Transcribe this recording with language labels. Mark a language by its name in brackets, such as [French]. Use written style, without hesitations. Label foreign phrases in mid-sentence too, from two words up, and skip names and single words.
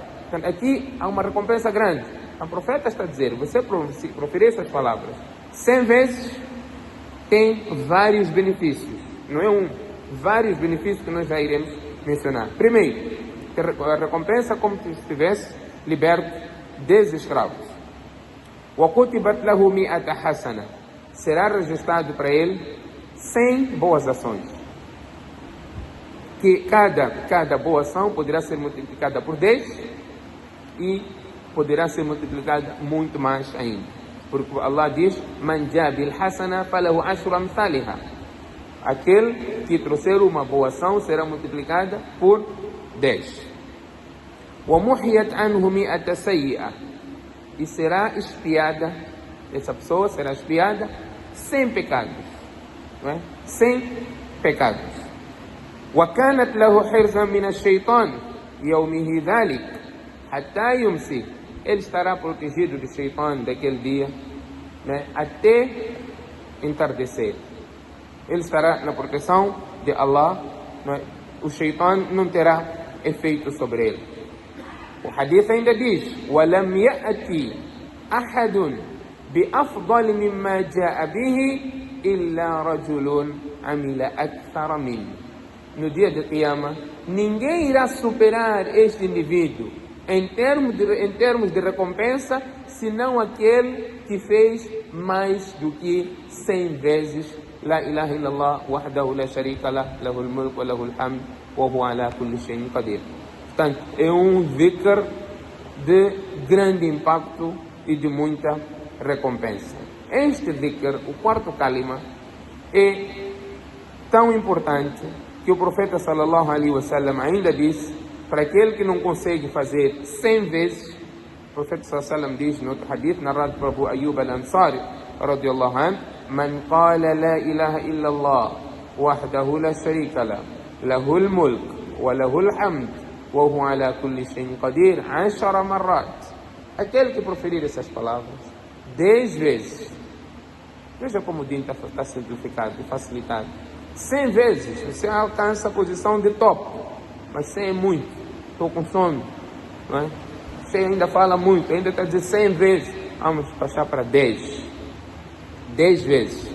[Portuguese] Então aqui há uma recompensa grande. O profeta está a dizer, você proferir essas palavras 100 vezes, tem vários benefícios. Não é um, vários benefícios que nós já iremos mencionar. Primeiro, a recompensa como se estivesse liberto 10 escravos. [Arabic] وَكُتِبَتْ لَهُ مِئَةَ حَسَنَةٍ. [Portuguese] Será registrado para ele 100 boas ações. Que cada boa ação poderá ser multiplicada por 10 e poderá ser multiplicada muito mais ainda. Porque Allah diz, [Arabic] مَنْ جَاءَ بِالْحَسَنَةِ فَلَهُ عَشْرُ أَمْثَالِهَا. [Portuguese] Aquele que trouxer uma boa ação será multiplicada por 10. [Arabic] وَمُحِيَتْ عَنْهُ مِئَةَ سَيِّئَةٍ. [Portuguese] E será espiada, essa pessoa será espiada sem pecados. Não é? Sem pecados. [Arabic] وَكَانَتْ لَهُ حِرْزًا مِنَ الشَّيْطَانِ يَوْمِهِ ذَلِكَ حَتَّى يُمْسِي. [Portuguese] Ele estará protegido do Shaitan daquele dia, né, até entardecer. Ele estará na proteção de Allah, né? O Shaitan não terá efeito sobre ele. O hadith ainda diz, [Arabic] وَلَمْ يَأْتِ أَحَدٌ بِأَفْضَلِ مِمَّا جَاءَ بِهِ إِلَّا رَجُلٌ عَمِلَ أَكْثَرَ مِنْهُ. [Portuguese] No dia de Qiyamah, ninguém irá superar este indivíduo em termos de recompensa, senão aquele que fez mais do que 100 vezes [Arabic] لا إله إلا الله وحده لا شريك له له الملك وله الحمد وهو على كل شيء قدير. [Portuguese] Portanto, é um dhikr de grande impacto e de muita recompensa. Este dhikr, o quarto kalima, é tão importante que o profeta [Arabic] صلى الله عليه وسلم [Portuguese] ainda disse, para aquele que não consegue fazer 100 vezes, o profeta [Arabic] صلى الله عليه وسلم [Portuguese] diz no outro hadith, narrado por Abu Ayyub al-Ansari, [Arabic] رضي الله عنه, من قال لا إله إلا الله وحده لا شريك له له الملك وله الحمد وهو على كل شيء قدير 10 مرات. [Portuguese] Aquele que proferir essas palavras 10 vezes, veja como o din está simplificado e facilitado. 100 vezes você alcança a posição de top, mas 100 é muito, estou com sono, não é? Você ainda fala muito, ainda está dizendo 100 vezes, vamos passar para 10 vezes.